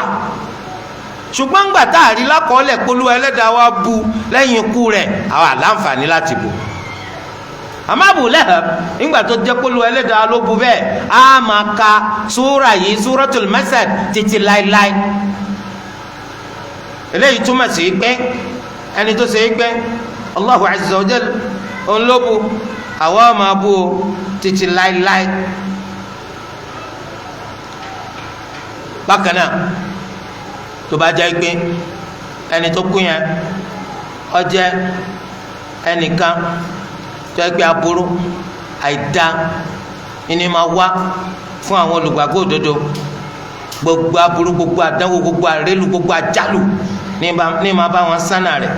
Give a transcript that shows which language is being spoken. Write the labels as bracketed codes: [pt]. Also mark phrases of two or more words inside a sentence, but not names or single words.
[yo] ṣùgbọ́n ńgbà tá a rí lákọọ́lẹ̀ polú ẹlẹ́dàá wa bu lẹ́yìn ikú rẹ̀, àwa láǹfààní láti bù. àmọ́ Abu Lahab ńgbà tó jẹ́ polú ẹlẹ́dàá ló bu bẹ́ẹ̀, a máa ka súra yìí, Suratul Masad, títí láéláé. eléyìí túmọ̀ sí pé ẹni tó ṣe é pé [ar] الله عز وجل [yo] òun ló bu, àwa máa bu o títí láéláé. bákan náà tó bá jẹ́ pé ẹni tó kú yẹn ó jẹ́ ẹnìkan tó yẹ pé aburú àìdá ìní máa wá fún àwọn olùgbàgbọ́ òdodo, gbogbo aburú, gbogbo àdánwò, gbogbo àrélù, gbogbo àjálù ní máa bá wọn sánà rẹ̀.